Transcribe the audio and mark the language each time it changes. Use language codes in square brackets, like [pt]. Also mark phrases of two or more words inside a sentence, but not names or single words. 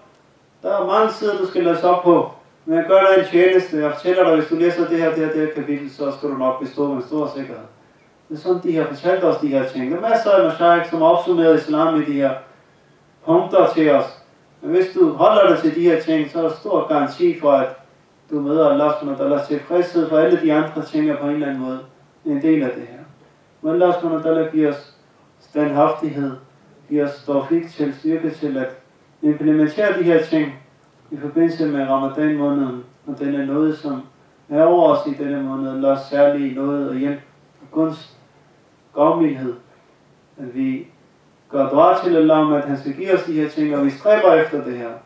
[da] Der er mange sider, du skal læse op på. Men jeg gør dig en tjeneste. Jeg fortæller dig, hvis du læser det her kapitel, så skal du nok bestå med stor sikkerhed. Det er sådan, de har fortalt os de her ting. Der er masser af mashaykh, som har opsummeret islam i de her punkter til os. Men hvis du holder dig til de her ting, så er der stor garanti for, at du møder [ar] الله سبحانه وتعالى [da] tilfredshed, for alle de andre ting er på en eller anden måde en del af det her. Men [ar] الله سبحانه وتعالى [da] giver os standhaftighed, giver os tawfiq til, styrke til at implementere de her ting i forbindelse med Ramadan måneden, og den er noget, som er over os i denne måned, Allahs særlige noget og hjælp og gunst, gavmildhed, at vi gør dua til Allah om, at han skal give os de her ting, og vi stræber efter det her.